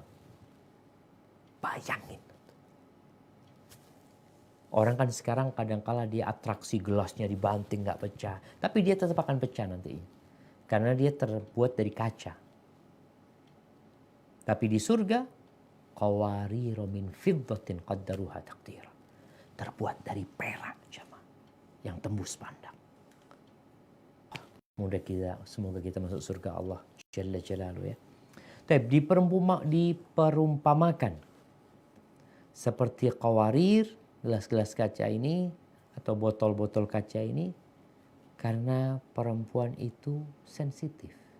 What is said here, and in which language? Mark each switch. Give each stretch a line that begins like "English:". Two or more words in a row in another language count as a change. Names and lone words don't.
Indonesian: Bayangin. Orang kan sekarang kadang-kala dia atraksi gelasnya dibanting nggak pecah. Tapi dia tetap akan pecah nantinya. Karena dia terbuat dari kaca. Tapi di surga,
Arabic: قوارير من فضة قدروها تقديرا.
Indonesian: Terbuat dari perak jemaah yang tembus pandang. Semoga kita masuk surga
Arabic: الله جل جلاله
Indonesian: ya. Tapi diperumpamakan seperti qawarir, gelas-gelas kaca ini atau botol-botol kaca ini karena perempuan itu sensitif.